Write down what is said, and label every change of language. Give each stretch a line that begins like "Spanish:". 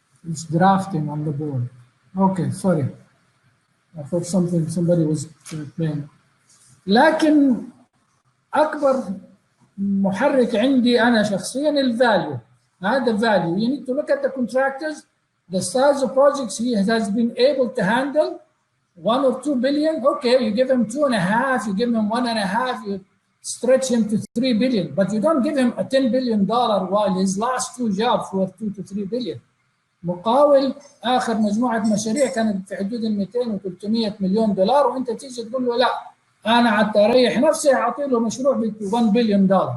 English: It's drafting on the board. Okay, sorry. I thought somebody was playing.
Arabic: لكن أكبر محرك عندي أنا شخصياً الفاليو. هذا value.
English: You need to look at the contractors, the size of projects he has been able to handle, 1 or 2 billion. Okay, you give him 2.5, you give him 1.5, you stretch him to 3 billion, but you don't give him a $10 billion while his last 2 jobs were 2 to 3 billion.
Arabic: مقاول آخر مجموعة مشاريع كانت في حدود 200 و 300 مليون دولار، وأنت تيجي تقول له لا أنا حتى أريح نفسي أعطي له مشروع ب $1 billion.